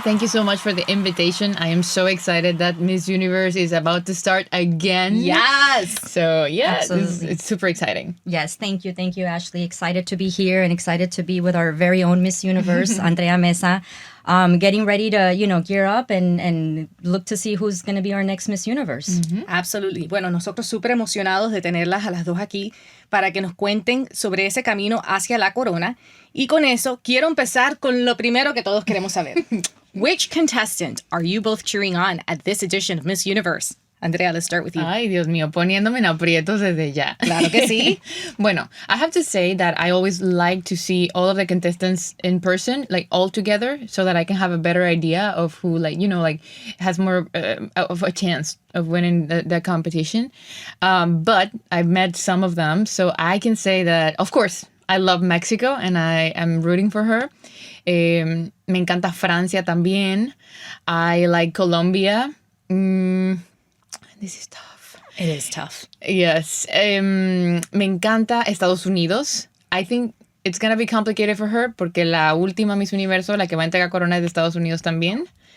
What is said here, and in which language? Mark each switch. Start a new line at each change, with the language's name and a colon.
English: Thank you so much for the invitation. I am so excited that Miss Universe is about to start again. Yes. So, yeah, Absolutely. it's super exciting. Yes, thank you, Ashley. Excited to be here and excited to be with our very own Miss Universe, Andrea Meza. Getting ready to, gear up and look to see who's going to be our next Miss Universe. Mm-hmm. Absolutely.
Spanish: Bueno, nosotros súper emocionados de tenerlas a las dos aquí para que nos cuenten sobre ese camino hacia la corona. Y con eso, quiero empezar con lo primero que todos queremos saber.
English: Which contestant are you both cheering on at this edition of Miss Universe? Andrea, let's start with you.
Spanish: Ay, Dios mío, poniéndome en aprietos desde ya. Claro que sí.
English: Bueno, I have to say that I always like to see all of the contestants in person, like all together, so that I can have a better idea of who, has more of a chance of winning the competition. But I've met some of them, so I can say that, of course, I love Mexico and I am rooting for her.
Spanish: Me encanta Francia también.
English: I like Colombia. This is tough. It is tough.
Spanish: Yes. Me encanta Estados Unidos.
English: I think it's going to be complicated for her
Spanish: porque la última Miss Universo, la que va a entregar corona, es de Estados Unidos también.